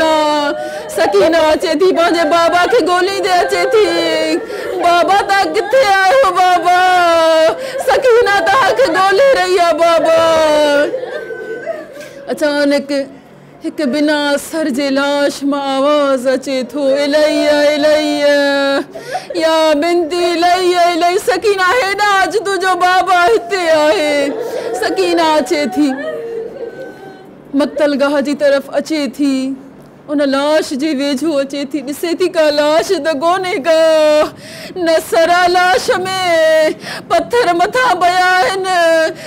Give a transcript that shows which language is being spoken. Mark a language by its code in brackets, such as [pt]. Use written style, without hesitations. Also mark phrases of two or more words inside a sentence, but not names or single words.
[sd] सकीना अचे थी, पंहिंजे बाबा खे ॻोल्हींदे अचे थी, बाबा तव्हां किथे आहियो बाबा? सकीना तव्हांखे ॻोल्हे रही आहे बाबा। अचानक हिकु बिना सर जे लाश मां आवाज़ अचे थो, [ar] إليّ إليّ يا بنتي إليّ إليّ. [sd] सकीना हेॾा अच, तुंहिंजो बाबा हिते आहे। सकीना अचे थी, मक़तलगाह जी तरफ़ अचे थी, उन लाश जे वेझो अचे थी, ॾिसे थी का लाश त कोन्हे का, न सरा लाश में पत्थर मथां पिया आहिनि।